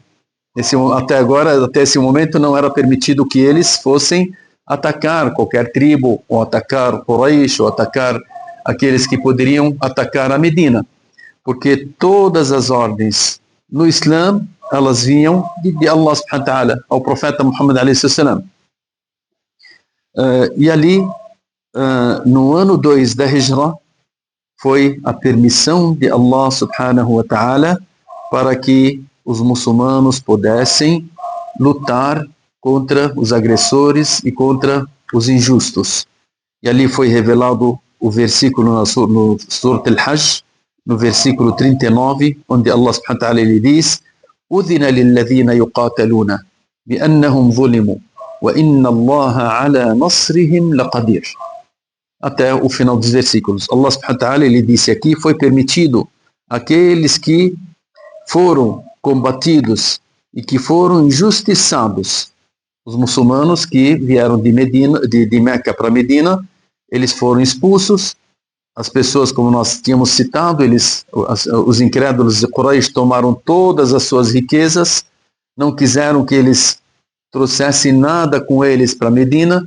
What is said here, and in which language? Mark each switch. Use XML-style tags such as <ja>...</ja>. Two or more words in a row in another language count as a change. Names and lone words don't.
<pt>Até esse momento não era permitido que eles fossem atacar qualquer tribo, ou atacar Quraysh, ou atacar aqueles que poderiam atacar a Medina. Porque todas as ordens no Islã, elas vinham de Allah</pt> <ar>سبحانه وتعالى,</ar> <pt>ao profeta Muhammad a.s. E ali, no ano 2 da Hijra, foi a permissão de Allah</pt> <ar>سبحانه وتعالى</ar> <pt>para que os muçulmanos pudessem lutar contra os agressores e contra os injustos. E ali foi revelado o versículo no Surah Al-Hajj, no versículo 39, onde Allah</pt> <ar>سبحانه وتعالى</ar> <pt>ele diz:</pt> <ar>أذن للذين يقاتلون بأنهم ظلموا وإن الله على نصرهم لقدير.</ar> <pt>Até o final dos versículos. Allah</pt> <ar>سبحانه وتعالى</ar> <pt>ele disse aqui: foi permitido aqueles que foram combatidos e que foram injustiçados. Os muçulmanos que vieram de Meca para Medina, eles foram expulsos. As pessoas, como nós tínhamos citado, os incrédulos de Quraysh tomaram todas as suas riquezas, não quiseram que eles trouxessem nada com eles para Medina.</pt>